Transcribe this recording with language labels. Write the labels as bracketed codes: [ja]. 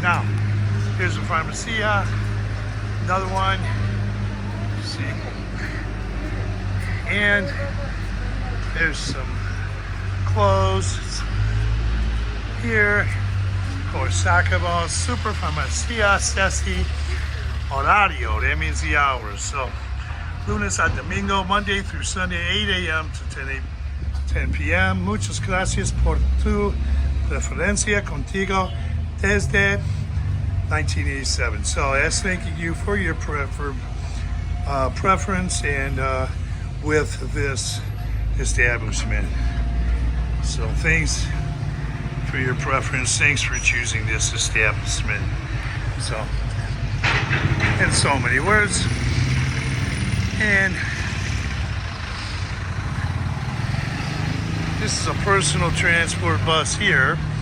[en] Now, here's the Farmacia. Another one, let's see, and there's some clothes here. Of course, soccer balls, Super Farmacia Ceci Horario, that means the hours. So, [es] lunes a domingo, [en] Monday through Sunday, 8 a.m. to 10 p.m. [es] Muchas gracias por tu preferencia contigo desde 1987. [en] So that's thanking you for your preference and with this establishment. So thanks for your preference. Thanks for choosing this establishment. So, in so many words. And this is a personal transport bus here.